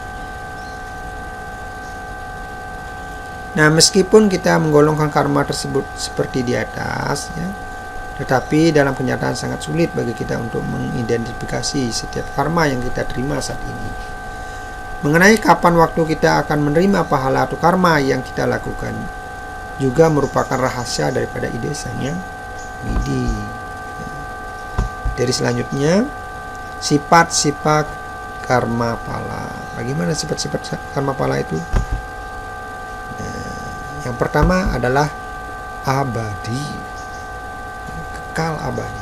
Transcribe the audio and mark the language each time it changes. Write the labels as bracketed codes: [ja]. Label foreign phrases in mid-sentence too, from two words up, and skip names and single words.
[id] Nah, meskipun kita menggolongkan karma tersebut seperti di atas ya, tetapi dalam kenyataan sangat sulit bagi kita untuk mengidentifikasi setiap karma yang kita terima saat ini. Mengenai kapan waktu kita akan menerima pahala atau karma yang kita lakukan juga merupakan rahasia daripada ide sanya widi. Dari selanjutnya, sifat-sifat karma pala. Bagaimana sifat-sifat karma pala itu? Yang pertama adalah abadi, kekal abadi.